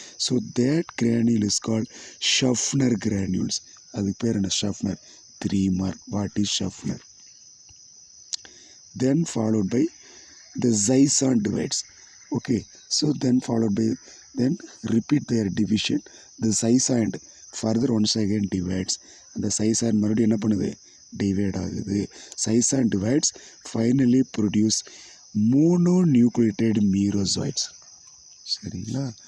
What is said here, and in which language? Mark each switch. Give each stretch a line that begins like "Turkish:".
English: So that granule is called Schuffner granules.
Tamil: அதுக்கு பேர் என்ன? ஷஃப்னர். 3 mark.
English: What is Schuffner? Then followed by the Zison divides. Okay, so then followed by, then repeat their division. The Zison further once again divides.
Tamil: அந்த Zison மறுபடியும் என்ன பண்ணுது? Divide ஆகுது.
English: Zison divides finally produce mononucleated merozoites.
Tamil: சரிங்களா?